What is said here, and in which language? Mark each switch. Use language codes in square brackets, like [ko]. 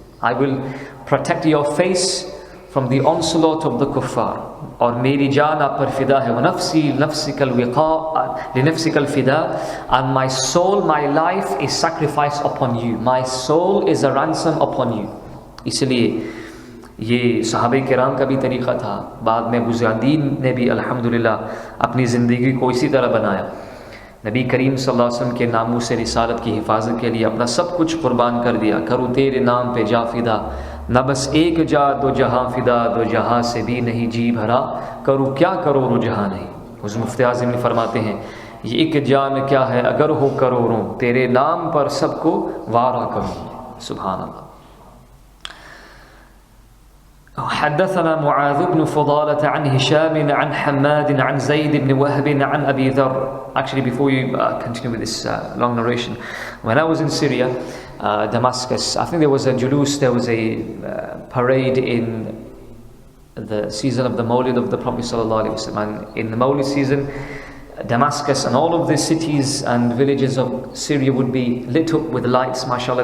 [en] I will protect your face from the onslaught of the kuffar. [ur] اور میری جان آپ پر فدا ہے. [ar] وَنَفْسِي لَنَفْسِكَ الْوِقَاءَ لِنَفْسِكَ الْفِدَاء. [en] And my soul, my life is sacrificed upon you. My soul is a ransom upon you. [ur] اس لیے یہ صحابہ کرام کا بھی طریقہ تھا. بعد میں ابو زیادین نے بھی الحمدللہ اپنی زندگی کو اسی طرح بنایا. نبی کریم صلی اللہ علیہ وسلم کے ناموس رسالت کی حفاظت کے لیے اپنا سب کچھ قربان کر دیا. کروں تیرے نام پہ جا فدا، نہ بس ایک جا دو جہاں فدا، دو جہاں سے بھی نہیں جی بھرا، کروں کیا کروڑوں جہاں نہیں. حضور مفتی اعظم نے فرماتے ہیں یہ ایک جان کیا ہے اگر ہو کروڑوں، تیرے نام پر سب کو وارا کروں. سبحان اللہ. [ar] حدثنا معاذ بن فضالة عن هشام عن حماد عن زيد بن وهب عن أبي ذر. [en] Actually, before you continue with this long narration, when I was in Syria, Damascus, I think there was a julus, there was a parade in the season of the Mawlid of the Prophet ﷺ. And in the Mawlid season, Damascus and all of the cities and villages of Syria would be lit up with lights, mashallah.